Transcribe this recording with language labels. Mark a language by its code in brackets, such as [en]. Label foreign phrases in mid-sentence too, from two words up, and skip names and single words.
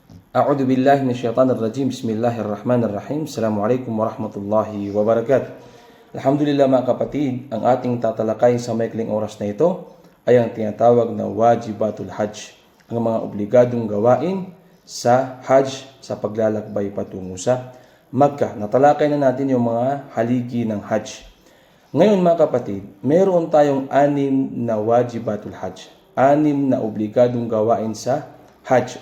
[ar] أعوذ بالله من الشيطان الرجيم. بسم الله الرحمن الرحيم. السلام عليكم ورحمة الله وبركاته. [tl] Alhamdulillah mga kapatid, ang ating tatalakay sa maikling oras na ito ay ang tinatawag na [ar] واجبات الحج, [tl] ang mga obligadong gawain sa hajj sa paglalakbay patungo sa Makkah. Natalakay na natin yung mga haligi ng hajj. Ngayon mga kapatid, meron tayong 6 na [ar] واجبات الحج, [tl] 6 na obligadong gawain sa hajj.